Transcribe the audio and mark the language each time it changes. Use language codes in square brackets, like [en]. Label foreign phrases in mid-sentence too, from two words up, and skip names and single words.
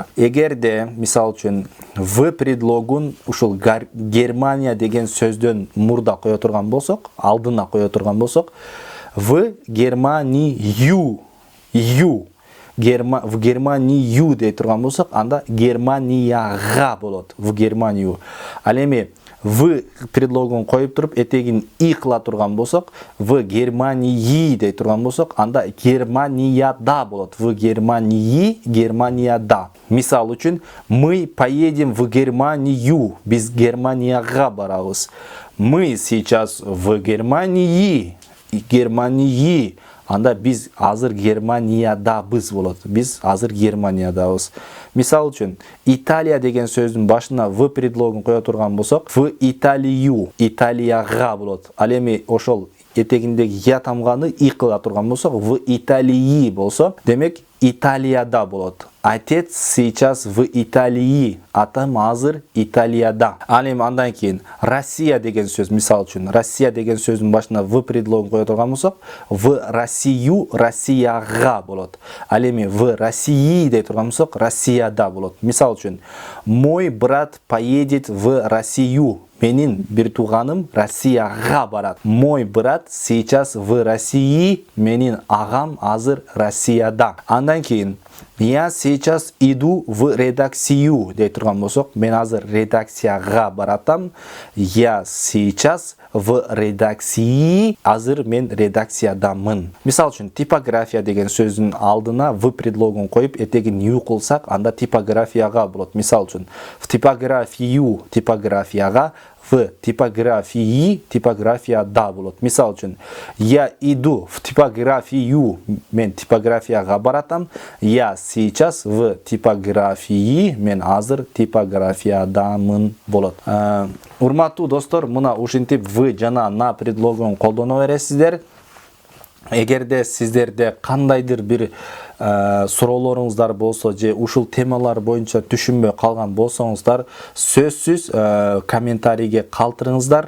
[ky] Эгерде мисал үчүн в предлогун ушул Германия деген сөздөн мурда кое турган болсок, алдына кое турган болсок, [ru] в Германию, в Германию [ky] дей турган болсок, анда Германияга болот. [ru] В Германию. [ky] Ал эми в предлогун коюп туруп, этегин и кыла турган болсок, [ru] в Германии [ky] дей турган болсок, анда Германияда болот. [ru] В Германии, [ky] Германияда. Мисал үчүн, [ru] мы поедем в Германию. [ky] Биз Германияга барабыз. [ru] Мы сейчас в Германии. [ky] Анда биз азыр Германиядабыз болот. Биз азыр Германиядабыз. Мисал үчүн, Италия деген сөздүн башына в предлогун кое турган болсок, [ru] в Италию, [ky] Италияга болот. Ал эми ошол этегиндеги я тамганы и кыла турган болсок, [ru] в Италии [ky] болсо, демек Италияда болот. [ru] Отец сейчас в Италии. [ky] Атам азыр Италияда. Ал эми андан кийин Россия деген сөз, мисал үчүн, Россия деген сөздүн башына в предлогун кое турган болсок, [ru] в Россию, [ky] Россияга болот. Ал эми [ru] в России [ky] дей турган болсок, Россияда болот. Мисал үчүн, [ru] мой брат поедет в Россию. [ky] Менин бир тууганым Россияга барат. [ru] Мой брат сейчас в России. [ky] Менин агам азыр Россияда. Андан кийин [ru] я сейчас иду в редакцию [ky] дей турган болсок, мен азыр редакцияга баратам. [ru] Я сейчас в редакции, [ky] азыр мен редакциядамын. Мисал үчүн, типография деген сөздүн алдына в предлогун коюп, этегин ю кылсак, анда типографияга болот. Мисал үчүн, [ru] в типографию, типографияга, в типографии, [ky] типографияда болот. Мисал үчүн, [ru] я иду в типографию, [ky] мен типографияга баратам. [ru] Я сейчас в типографии, [ky] мен азыр типографиядамын болот. Урматтуу достор, мына ушинтип в жана на предлогун колдоно бересиздер. Эгерде сиздерде кандайдыр бир суроолоруңуздар болсо же ушул темалар боюнча түшүнбөй калган болсоңуздар, сөзсүз комментарийге калтырыңыздар.